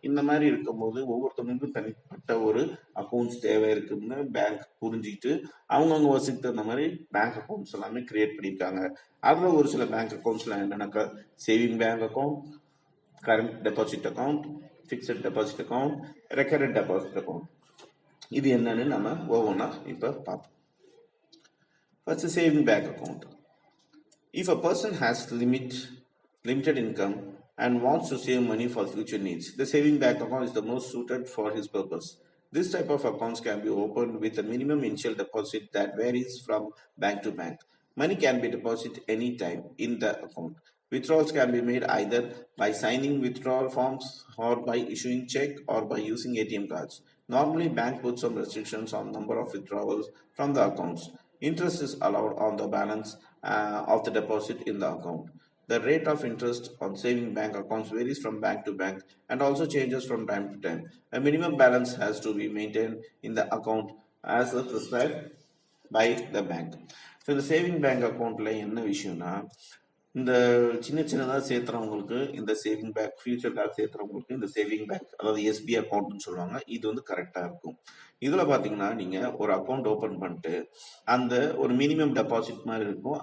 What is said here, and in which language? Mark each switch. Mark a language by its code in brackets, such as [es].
[ta] இந்த மாதிரி இருக்கும்போது ஒவ்வொருத்தவங்களுக்கும் தனிப்பட்ட ஒரு அக்கௌண்ட்ஸ் தேவை இருக்குன்னு பேங்க் புரிஞ்சுக்கிட்டு அவங்கவுங்க வசதிக்கு தகுந்த மாதிரி பேங்க் அக்கௌண்ட்ஸ் எல்லாமே கிரியேட் பண்ணியிருக்காங்க. அதுல ஒரு சில பேங்க் அக்கௌண்ட்ஸ்ல என்னன்னாக்கா saving bank account, current deposit account, fixed deposit account, recurrent deposit account. இது என்னன்னு நம்ம ஒவ்வொன்றா இப்ப பார்ப்போம். First saving bank account. [en] If a person has limited income and wants to save money for future needs, the saving bank account is the most suited for his purpose. This type of accounts can be opened with a minimum initial deposit that varies from bank to bank. Money can be deposited anytime in the account. Withdrawals can be made either by signing withdrawal forms or by issuing check or by using ATM cards. Normally, bank puts some restrictions on number of withdrawals from the accounts. Interest is allowed on the balance of the deposit in the account. The rate of interest on saving bank accounts varies from bank to bank and also changes from time to time. A minimum balance has to be maintained in the account as prescribed by the bank. [ta] So இந்த saving bank அக்கௌண்ட்ல என்ன விஷயம்னா, இந்த சின்னதாக சேர்த்துறவங்களுக்கு இந்த saving bank, ஃபியூச்சர்காக சேர்த்துறவங்களுக்கு இந்த saving bank, அதாவது SP அக்கௌண்ட்னு சொல்லுவாங்க, இது வந்து கரெக்டாக இருக்கும். இதில் பார்த்தீங்கன்னா நீங்கள் ஒரு அக்கௌண்ட் ஓப்பன் பண்ணிட்டு அந்த ஒரு மினிமம் டெபாசிட் மாதிரி இருக்கும்.